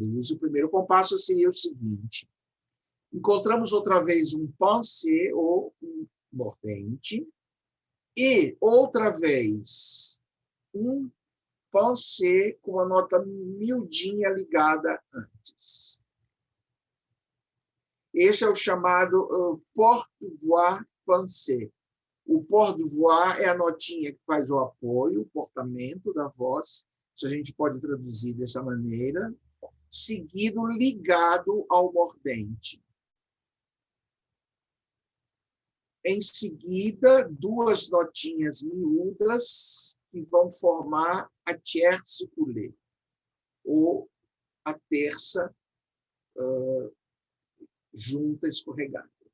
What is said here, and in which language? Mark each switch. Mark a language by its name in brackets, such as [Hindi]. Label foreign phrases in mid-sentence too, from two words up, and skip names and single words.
[Portuguese] O primeiro compasso seria o seguinte: encontramos outra vez um pensée ou um mordente, e outra vez um pensée com a nota miudinha ligada antes. Esse é o chamado [French] porte-voix pensée. [Portuguese] O porte-voix é a notinha que faz o apoio, o portamento da voz, se a gente pode traduzir dessa maneira, seguido ligado ao mordente. Em seguida, duas notinhas miúdas que vão formar a [French] tierce coulée, [Portuguese] ou a terça junta escorregada.